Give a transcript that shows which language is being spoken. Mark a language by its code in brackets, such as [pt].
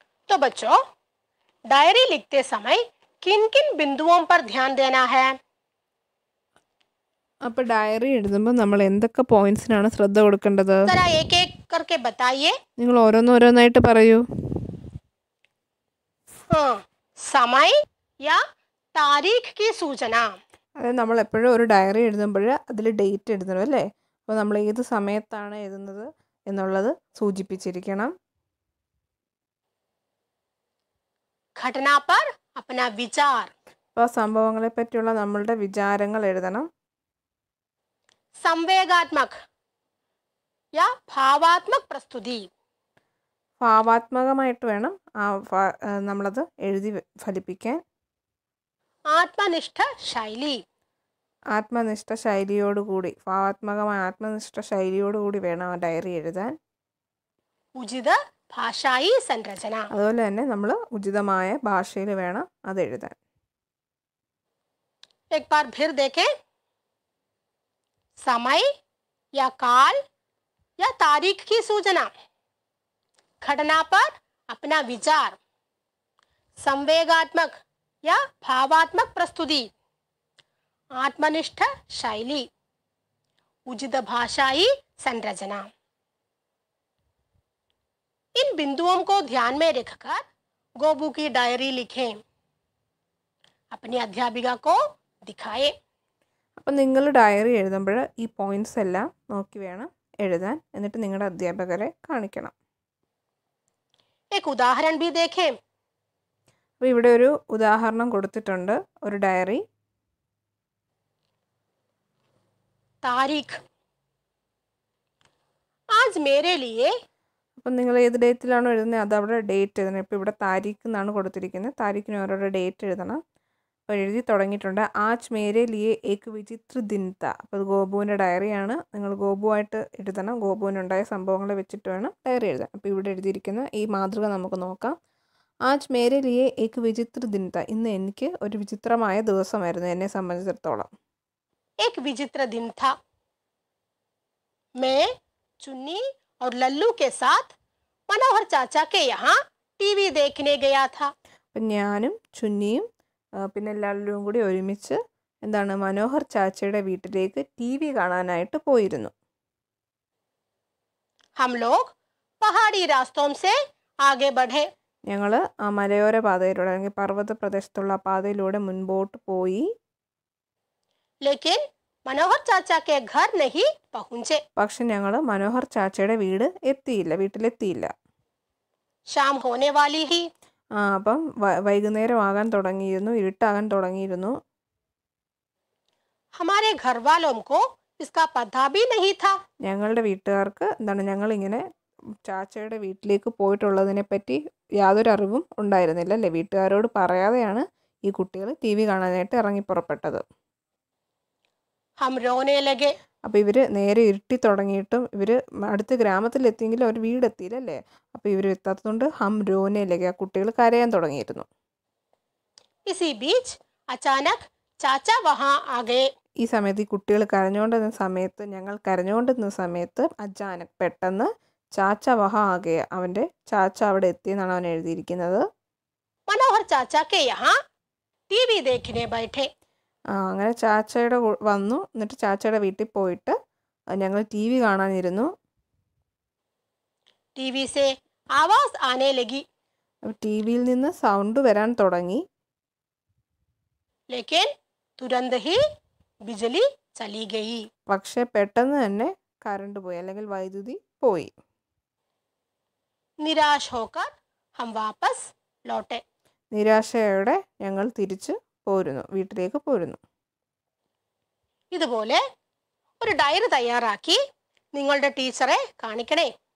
[hi] तो बच्चों, डायरी लिखते समय किन किन बिंदुओं पर ध्यान देना है? [ml] അപ്പോൾ ഡയറി എഴുതുമ്പോൾ നമ്മൾ എന്തൊക്കെ പോയിന്റ്സിനാണ് ശ്രദ്ധ കൊടുക്കേണ്ടത്? [hi] जरा एक एक करके बताइए. [ml] നിങ്ങൾ ഓരോന്നോരോന്നായിട്ട് പറയൂ. [hi] समय या तारीख की सूचना. [ml] അതായത് നമ്മൾ എപ്പോഴും ഒരു ഡയറി എഴുതുമ്പോൾ അതിൽ ഡേറ്റ് എഴുതണം അല്ലേ? അപ്പോൾ നമ്മൾ ഏത് സമയത്താണ് എഴുതുന്നത് എന്നുള്ളത് സൂചിപ്പിച്ചിരിക്കണം. [hi] घटना पर अपना विचार. [ml] അപ്പോൾ സംഭവങ്ങളെ പറ്റിയുള്ള നമ്മളുടെ വിചാരങ്ങൾ എഴുതണം. [hi] संवेगात्मक या भावात्मक प्रस्तुति. [ml] ഭാവാത്മകമായിട്ട് വേണം നമ്മളത് എഴുതി ഫലിപ്പിക്കാൻ. [hi] आत्मनिष्ठ शैली. [ml] ആത്മനിഷ്ഠ ശൈലിയോടുകൂടി, ഭാവാത്മകമായ ആത്മനിഷ്ഠ ശൈലിയോടുകൂടി വേണം ആ ഡയറി എഴുതാൻ. [hi] उचित भाषाई संरचना. [ml] അതുപോലെ തന്നെ നമ്മൾ ഉചിതമായ ഭാഷയിൽ വേണം അത് എഴുതാൻ. [hi] एक बार फिर देखें. समय या काल या तारीख की सूचना. घटना पर अपना विचार. संवेगात्मक या भावात्मक प्रस्तुति. आत्मनिष्ठ शैली. उचित भाषाई संरचना. इन बिंदुओं को ध्यान में रखकर गोबू की डायरी लिखें. अपनी अध्यापिका को दिखाएं. [ml] അപ്പം നിങ്ങൾ ഡയറി എഴുതുമ്പോൾ ഈ പോയിന്റ്സ് എല്ലാം നോക്കി വേണം എഴുതാൻ. എന്നിട്ട് നിങ്ങളുടെ അധ്യാപകരെ കാണിക്കണം. [hi] एक उदाहरण भी देखें. [ml] അപ്പോൾ ഇവിടെ ഒരു ഉദാഹരണം കൊടുത്തിട്ടുണ്ട്. ഒരു ഡയറി. [hi] तारीख. आज मेरे लिए. [ml] അപ്പം നിങ്ങൾ ഏത് ഡേറ്റിലാണോ എഴുതുന്നത് അത് അവിടെ ഡേറ്റ് എഴുതണം. ഇപ്പോൾ ഇവിടെ താരീഖ് എന്നാണ് കൊടുത്തിരിക്കുന്നത്. താരീഖിന് ഓരോരോ ഡേറ്റ് എഴുതണം. അപ്പോൾ എഴുതി തുടങ്ങിയിട്ടുണ്ട്. [hi] ആജ് മേരെ ലിയെ ഏക് വിചിത്ര ദിൻ താ. [ml] അപ്പോൾ അത് ഗോപുവിൻ്റെ ഡയറിയാണ്. നിങ്ങൾ ഗോപുവായിട്ട് എഴുതണം. ഗോപുവിനുണ്ടായ സംഭവങ്ങളെ വെച്ചിട്ട് വേണം ഡയറി എഴുതാൻ. അപ്പോൾ ഇവിടെ എഴുതിയിരിക്കുന്ന ഈ മാതൃക നമുക്ക് നോക്കാം. [hi] ആജ് മേരെ ലിയെ ഏക് വിചിത്ര ദിൻ താ. [ml] ഇന്ന് എനിക്ക് ഒരു വിചിത്രമായ ദിവസമായിരുന്നു എന്നെ സംബന്ധിച്ചിടത്തോളം. [hi] एक विचित्र दिन था. मैं चुन्नी और लल्लू के साथ मनोहर चाचा के यहाँ टीवी देखने गया था. [ml] അപ്പം ഞാനും ചുന്നിയും പിന്നെ ലല്ലുവും കൂടി ഒരുമിച്ച് എന്താണ് മനോഹർ ചാച്ചയുടെ വീട്ടിലേക്ക് TV കാണാനായിട്ട് പോയിരുന്നു. [hi] हम लोग पहाड़ी रास्तों से आगे बढ़े. [ml] ഞങ്ങൾ ആ മലയോര പാതയിലൂടെ അല്ലെങ്കിൽ പർവ്വത പ്രദേശത്തുള്ള പാതയിലൂടെ മുൻപോട്ട് പോയി. [hi] लेकिन मनोहर चाचा के घर नहीं पहुँचे. [ml] പക്ഷെ ഞങ്ങൾ മനോഹർ ചാച്ചയുടെ വീട്ടിലെത്തിയില്ല. [hi] शाम होने वाली ही. [ml] അപ്പം വൈകുന്നേരം ആകാൻ തുടങ്ങിയിരുന്നു, ഇരുട്ടാകാൻ തുടങ്ങിയിരുന്നു. [hi] हमारे घर वालों को इसका पता भी नहीं था. [ml] ഞങ്ങളുടെ വീട്ടുകാർക്ക് ഞങ്ങളിങ്ങനെ ചാച്ചയുടെ വീട്ടിലേക്ക് പോയിട്ടുള്ളതിനെ പറ്റി യാതൊരു അറിവും ഉണ്ടായിരുന്നില്ല അല്ലേ? വീട്ടുകാരോട് പറയാതെയാണ് ഈ കുട്ടികൾ TV കാണാനായിട്ട് ഇറങ്ങി പുറപ്പെട്ടത്. [hi] हम रोने लगे. [ml] അപ്പോൾ ഇവർ നേരെ ഇരുട്ടി തുടങ്ങിയിട്ടും ഇവർ അടുത്ത ഗ്രാമത്തിലെത്തിയെങ്കിലും അവർ വീടെത്തിയില്ലല്ലേ? അപ്പോൾ ഇവർ എത്താത്തതുകൊണ്ട് [hi] ഹം രോനെ ലഗെ, [ml] ആ കുട്ടികൾ കരയാൻ തുടങ്ങിയിരുന്നു. [hi] इसी बीच अचानक चाचा वहाँ आ गए. [ml] ഈ സമയത്ത് ഈ കുട്ടികൾ ഞങ്ങൾ കരഞ്ഞുകൊണ്ടിരുന്ന സമയത്ത് അച്ചാനക് പെട്ടെന്ന് ചാച്ച വഹ ആകെ, അവൻ്റെ ചാച്ച അവിടെ എത്തിയെന്നാണ് അവൻ എഴുതിയിരിക്കുന്നത്. [hi] मनोहर चाचा के यहाँ टीवी देखने बैठे. [ml] അങ്ങനെ ചാച്ചയുടെ വന്നു. എന്നിട്ട് ചാച്ചയുടെ വീട്ടിൽ പോയിട്ട് ഞങ്ങൾ TV കാണാനിരുന്നു. [hi] टीवी से आवाज आने लगी. [ml] ടിവിയിൽ നിന്ന് സൗണ്ട് വരാൻ തുടങ്ങി. [hi] लेकिन तुरंत ही बिजली चली गई. [ml] പക്ഷെ പെട്ടെന്ന് തന്നെ കറണ്ട് പോയി അല്ലെങ്കിൽ വൈദ്യുതി പോയി. [hi] निराश होकर हम वापस लौटे. [ml] നിരാശയോടെ ഞങ്ങൾ വീട്ടിലേക്ക് പോരുന്നു. ഇതുപോലെ ഒരു ഡയറി തയ്യാറാക്കി നിങ്ങളുടെ ടീച്ചറെ കാണിക്കണേ.